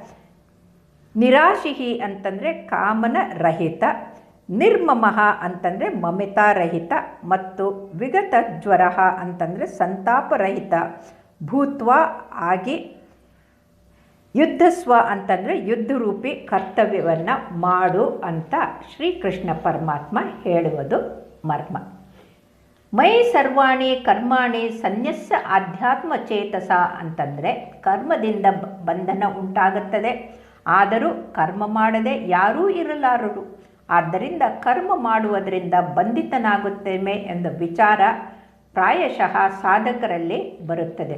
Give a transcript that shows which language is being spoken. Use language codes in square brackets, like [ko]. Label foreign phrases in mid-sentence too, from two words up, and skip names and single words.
[kn] ನಿರಾಶಿಹಿ ಅಂತಂದರೆ ಕಾಮನ ರಹಿತ, ನಿರ್ಮಮಃ ಅಂತಂದರೆ ಮಮತಾರಹಿತ ಮತ್ತು [sa] ವಿಗತ ಜ್ವರ [kn] ಅಂತಂದರೆ ಸಂತಾಪರಹಿತ ಭೂತ್ವ ಆಗಿ ಯುದ್ಧಸ್ವ ಅಂತಂದರೆ ಯುದ್ಧರೂಪಿ ಕರ್ತವ್ಯವನ್ನು ಮಾಡು ಅಂತ ಶ್ರೀಕೃಷ್ಣ ಪರಮಾತ್ಮ ಹೇಳುವುದು ಮರ್ಮ. [sa] ಮೈ ಸರ್ವಾಣಿ ಕರ್ಮಾಣಿ ಸನ್ಯಸ್ಯ ಆಧ್ಯಾತ್ಮ ಚೇತಸ [kn] ಅಂತಂದರೆ ಕರ್ಮದಿಂದ ಬಂಧನ ಉಂಟಾಗುತ್ತದೆ, ಆದರೂ ಕರ್ಮ ಮಾಡದೆ ಯಾರೂ ಇರಲಾರರು. ಆದ್ದರಿಂದ ಕರ್ಮ ಮಾಡುವುದರಿಂದ ಬಂಧಿತನಾಗುತ್ತೇವೆ ಎಂಬ ವಿಚಾರ ಪ್ರಾಯಶಃ ಸಾಧಕರಲ್ಲಿ ಬರುತ್ತದೆ.